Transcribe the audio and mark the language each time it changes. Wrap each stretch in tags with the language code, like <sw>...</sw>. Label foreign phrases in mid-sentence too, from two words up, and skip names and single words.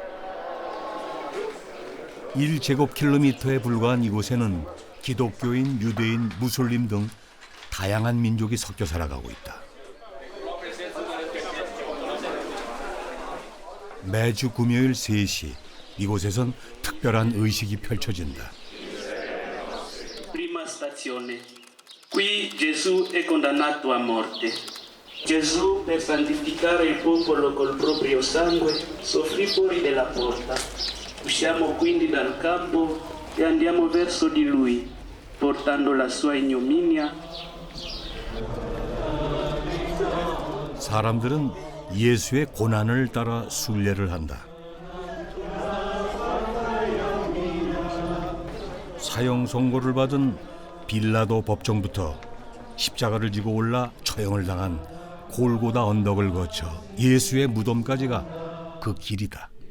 <ko>1제곱킬로미터에 불과한 이곳에는 기독교인, 유대인, 무슬림 등 다양한 민족이 섞여 살아가고 있다. 매주 금요일 3시 이곳에선 특별한 의식이 펼쳐진다.</ko> <it>Prima stazione. Qui Gesù è condannato a morte. Gesù, per santificare il popolo col proprio sangue, soffrì fuori della porta. Usciamo quindi dal campo e andiamo verso di lui, portando la sua ignominia.</it> <ko>사람들은 예수의 고난을 따라 순례를 한다. 사형 선고를 받은 빌라도 법정부터 십자가를 지고 올라 처형을 당한 골고다 언덕을 거쳐 예수의 무덤까지가 그 길이다.</ko>